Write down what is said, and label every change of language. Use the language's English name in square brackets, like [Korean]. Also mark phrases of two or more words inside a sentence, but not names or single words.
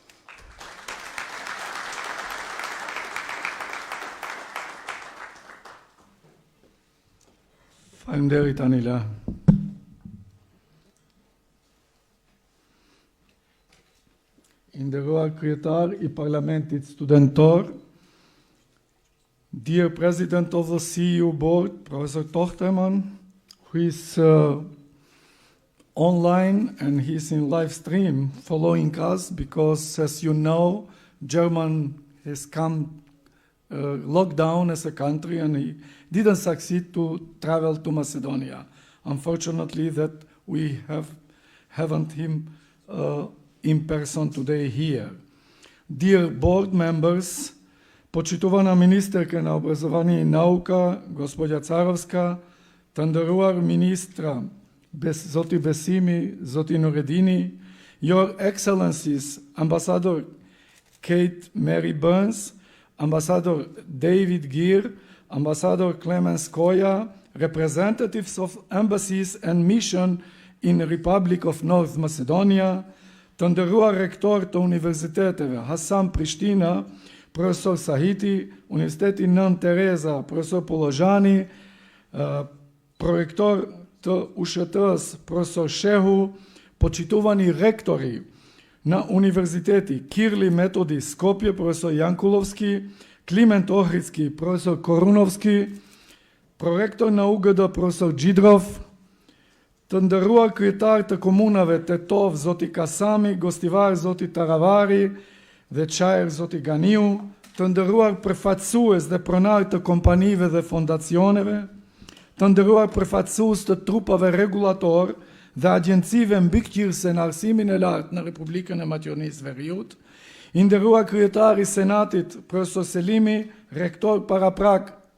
[Albanian] Faleminderit Anila. I nderuar kryetar i Parlamentit Studentor, [English] dear President of the SEEU Board, Professor Tochterman, who is online and he's in live stream following us because, as you know, Germany has come locked down as a country and he didn't succeed to travel to Macedonia. Unfortunately, that we haven't him in person today here. Dear board members, [Macedonian] почитувана министерка на образование и наука, господја Царовска, [Albanian] të nderuar ministra Zoti Besimi, Zoti Nureddini, [English] Your Excellencies, Ambassador Kate Mary Burns, Ambassador David Gear, Ambassador Clemens Koya, representatives of embassies and mission in the Republic of North Macedonia, [Albanian] tandërua rektor të universiteteve Hasan Prishtina, profesor Sahiti, Universiteti Nën Tereza, profesor Polozhani, prorektor të USHT-s, profesor Shehu, [Macedonian] почитувани ректори на Универзитети Кирли Методи Скопје, професор Јанкуловски, Климент Охридски, професор Коруновски, проректор на УГД, професор Ѓидров, [Albanian] të ndëruar kryetar të komunave Tetov, Zoti Kasami, Gostivar, Zoti Taravari dhe Çajër, Zoti Ganiu, të ndëruar përfaqësues dhe pronar të kompanive dhe fondacioneve, të ndëruar përfaqësues të trupave regulator dhe agjencive mbikëqyrëse në arsimin e lartë në Republikën e Maqedonisë Veriut, i nderuar kryetari Senatit, profesor Selimi, rektor paraprak